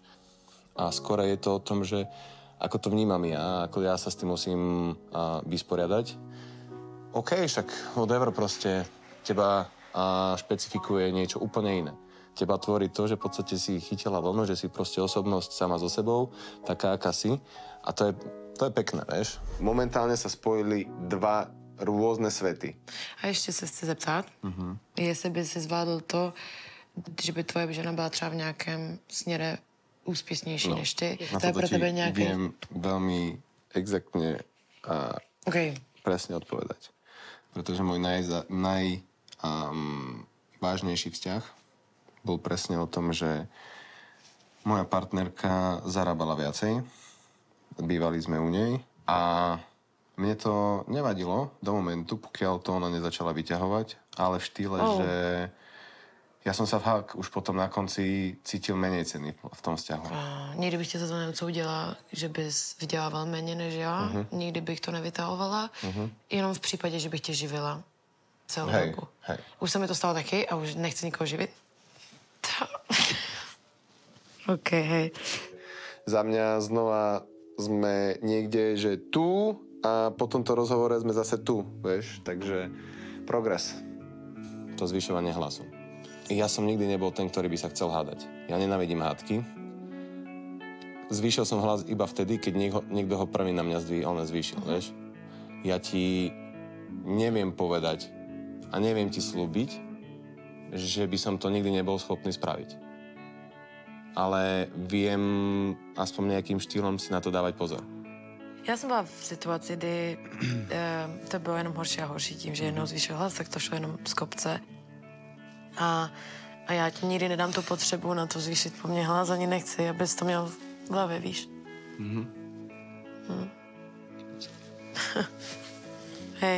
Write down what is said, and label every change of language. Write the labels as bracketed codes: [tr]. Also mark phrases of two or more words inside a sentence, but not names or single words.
[sk] A skôr je to o tom, že ako to vnímam ja, ako ja sa s tým musím vysporiadať. OK, však whatever, proste teba špecifikuje niečo úplne iné. Teba tvorí to, že v podstate si chytila vlnu, že si proste osobnosť sama so sebou, taká, aká si. A to je pekné, vieš. Momentálne sa spojili dva [cs] různé světy. A ještě se chci zeptat, jestli by si zvládl to, že by tvoje žena byla třeba v nějakém směre úspěšnější než ty. Na to pro tebe nějaký... [sk] viem veľmi exaktne a presne odpovedať. Pretože môj najvážnejší vzťah bol presne o tom, že moja partnerka zarábala viacej, bývali sme u nej a mne to nevadilo do momentu, pokiaľ to ona nezačala vyťahovať, ale v štýle, že ja som sa fakt už potom na konci cítil menej ceny v tom vzťahu. [cs] Nikdy bych tě za to neodsoudila, že bys vydělával méně než já. Nikdy bych to nevytahovala. Jenom v případě, že bych tě živila celou dobu. Už se mi to stalo taky a už nechci nikoho živit. [sk] OK, hej. Za mňa znova sme niekde, že tu a po tomto rozhovore sme zase tu, vieš. Takže progres. To zvyšovanie hlasu. Ja som nikdy nebol ten, ktorý by sa chcel hádať. Ja nenávidím hádky. Zvýšil som hlas iba vtedy, keď niekto ho prvý na mňa zvýšil, vieš. Ja ti neviem povedať a neviem ti slúbiť, že by som to nikdy nebol schopný spraviť. Ale viem aspoň nejakým štýlom si na to dávať pozor. [cs] Já jsem byla v situaci, kdy to bylo jenom horší a horší tím, že jednou zvýšil hlas, tak to šlo jenom z kopce. A já ti nikdy nedám tu potřebu na to zvýšit po mně hlas, ani nechci, abys to měl v hlavě, víš? [sk] Hej.